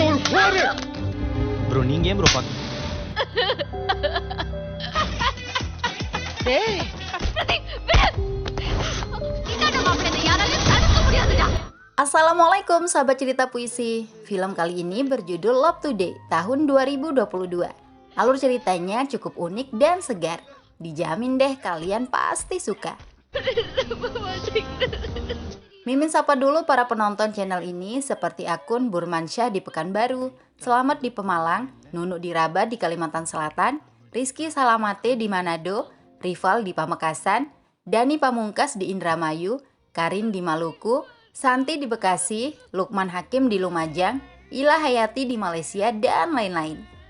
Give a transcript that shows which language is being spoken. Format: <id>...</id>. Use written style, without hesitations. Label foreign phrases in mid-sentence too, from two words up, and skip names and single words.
<ta>ப்ரோ நீங்க ஏன் ப்ரோ பாக்க டேய்</ta> <id>Assalamualaikum sahabat cerita puisi. Film kali ini berjudul Love Today tahun 2022. Alur ceritanya cukup unik dan segar. Dijamin deh kalian pasti suka. Mimin sapa dulu para penonton channel ini seperti akun Burmansyah di Pekanbaru, Selamat di Pemalang, Nunuk di Rabat di Kalimantan Selatan, Rizky Salamate di Manado, Rival di Pamekasan, Dani Pamungkas di Indramayu, Karin di Maluku, Santi di Bekasi, Lukman Hakim di Lumajang, Ila Hayati di Malaysia, dan lain-lain.</id>